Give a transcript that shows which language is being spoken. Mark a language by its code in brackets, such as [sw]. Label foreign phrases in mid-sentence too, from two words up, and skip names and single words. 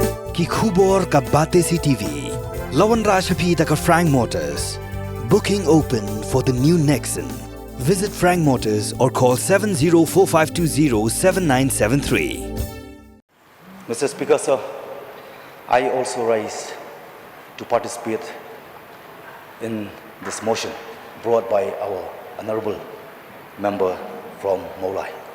[grt] कि khubor ka Batesi TV. Lawan Rashapi taka Frank Motors. [en] Booking open for the new Nexon. Visit Frank Motors or call 7045207973. Mr. Speaker, sir, I also rise to participate in this motion brought by our honorable member from Molai.